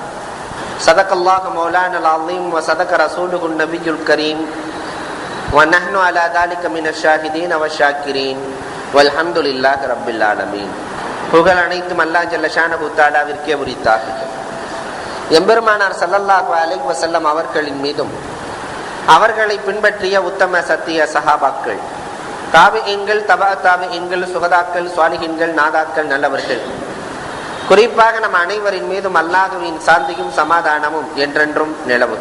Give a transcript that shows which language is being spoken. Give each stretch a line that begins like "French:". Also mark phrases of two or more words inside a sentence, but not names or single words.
Arabic: صدق الله مولانا العظيم وصدق رسوله النبي الكريم ونحن على ذلك من الشاهدين والشاكرين والحمد لله رب العالمين.
Tamil: புகழ் அனைத்தும் அல்லாஹ்
Arabic: جل شأنه
Tamil: தஆலாவிற்கே உரித்தாகுக. எம்பெருமானார்
Arabic: صلى الله عليه وسلم
Tamil: அவர்களின் மீதும் அவர்களை பின்பற்றிய உத்தம சத்திய சஹாபாக்கள், தாபிஈன்கள், தபா தாபிஈன்கள், சுஹதாக்கள், சாலிஹீன்கள், நாதாக்கள், நல்லவர்கள், குறிப்பாக நம் அனைவரின் மீதும் அல்லாஹ்வின் சாந்தியும் சமாதானமும் என்றென்றும் நிலவுக.